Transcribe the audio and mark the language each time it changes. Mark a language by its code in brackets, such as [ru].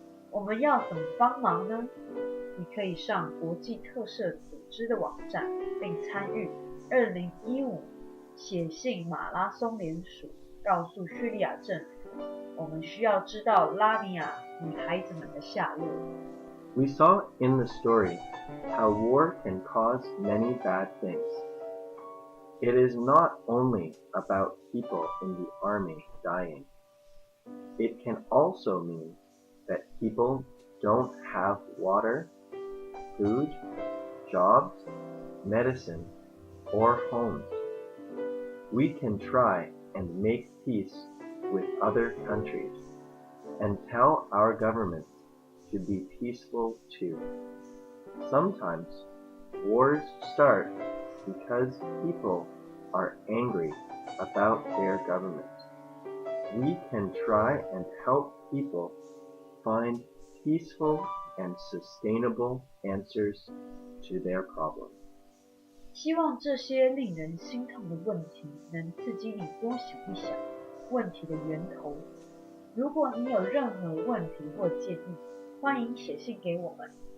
[zh] 我们要怎么帮忙呢？你可以上国际特赦组织的网站，并参与2015写信马拉松联署，告诉叙利亚政府，我们需要知道拉尼亚女孩子们的下落。 [en] We saw in the story how war can cause many bad things. It is not only about people in the army dying. It can also mean that people don't have water, food, jobs, medicine, or homes. We can try and make peace with other countries and tell our governments to be peaceful too. Sometimes wars start because people are angry about their government. We can try and help people find peaceful and sustainable answers to their problems. [zh] 希望这些令人心痛的问题能刺激你多想一想问题的源头。如果你有任何问题或建议，欢迎写信给我们。